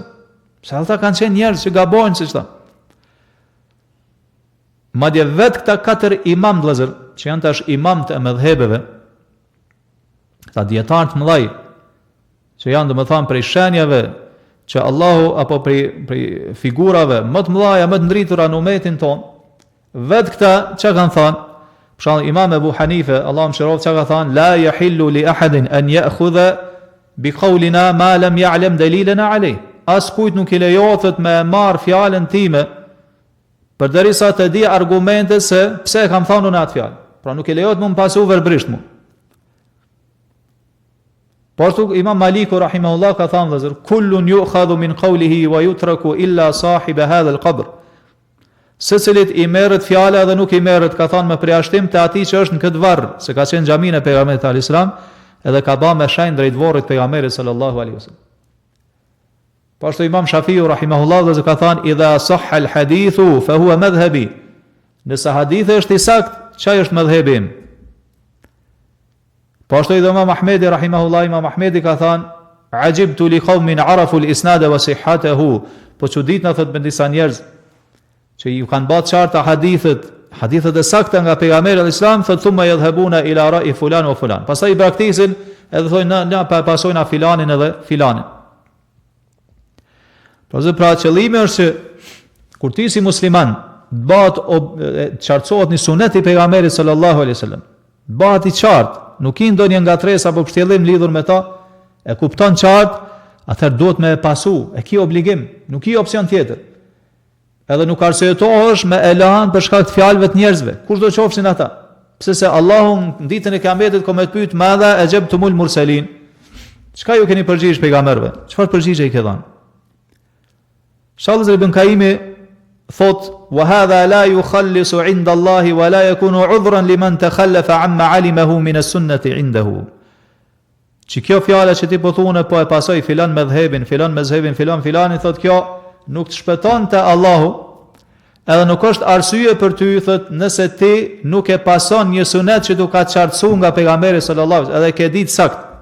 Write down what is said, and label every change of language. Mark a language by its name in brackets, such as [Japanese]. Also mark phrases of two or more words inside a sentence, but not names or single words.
[Albanian] Sa ata kanë qenë njerëz që gabojnë siç thonë. Madje vetë këta 4 imam vëllezër, që janë tash imam të mëdhëbeve, këta dietar të mëdhej, që janë domethënë prej shenjave që Allahu apo prej figurave më të mëdha, më të ndritura në umetin ton, vetë këta çka kanë thënë? Për shembull Imam Abu Hanife, Allahu mëshiroft, çka ka thënë, [Arabic] لا يحل لأحد أن يأخذ بقولنا ما لم يعلم دليلنا عليه. [Albanian] As kujt nuk I lejohet me marr fjalën time përderisa të di argumente se pse e kam thënë unë atë fjalë. Pra nuk I lejohet më pasu verbrisht mu. Por Imam Maliku rahimahullah ka thënë vëllazër, [Arabic] كل يؤخذ من قوله ويترك إلا صاحب هذا القبر. [Albanian] Secilit I merret fjala dhe nuk I merret, ka thënë me përjashtim të atij që është në këtë varr, se ka qenë xhamin e pejgamberit [Arabic] عليه السلام, [Albanian] edhe ka bën me shenjë drejt varrit pejgamberit [Arabic] صلى الله عليه وسلم. [Albanian] Po ashtu Imam Shafiu rahimahullah dhe ka thënë [Arabic] إذا صح الحديث فهو مذهبي. [Albanian] Nëse hadithi është I sakt, çaj është madhhabi im. Po ashtu Imam Ahmedi rahimahullah, Imam Ahmedi ka thënë [Arabic] عجبت لقوم عرفوا الإسناد وصحته. [Albanian] Po çuditna thot me disa njerëz që ju kanë bërë qarta hadithet e sakta nga pejgamberi [Arabic] عليه السلام, [Albanian] thot [Arabic] ثم يذهبون إلى رأي فلان وفلان. [Albanian] Pastaj I braktisin edhe thonë na pasojna filanin edhe filanin. Pra qëllimi është që kur ti si musliman bëhet qartësohet në sunet I pejgamberit [Arabic] صلى الله عليه وسلم, [Albanian] bëhet I qartë, nuk I ndonjë ngatresë apo pështjellim lidhur me ta, e kupton qartë, atëherë duhet me pasu, e ki obligim, nuk I opsion tjetër. Edhe nuk arsyetohesh me elan për shkak të fjalëve të njerëzve, kush do qofshin ata. Pse se Allahu në ditën e Kiametit ka me të pyet [Arabic] ماذا أجبتم المرسلين. [Albanian] Çka ju keni përgjigj pejgamberëve? Çfarë përgjigje I ke dhënë? Shallaz ibn Kaimi thot [Arabic] وهذا لا يخلص عند الله ولا يكون عذرا لمن تخلف عما علمه من السنة عنده. [Albanian] Që kjo fjala që ti po thune po e pasoj filan medhhebin, filanin, thot kjo nuk të shpëton te Allahu, edhe nuk është arsye për ty, thot, nëse ti nuk e pason një sunet që tu ka qartësuar nga pejgamberi [Arabic] صلى الله عليه وسلم, [Albanian] edhe ke ditë sakt.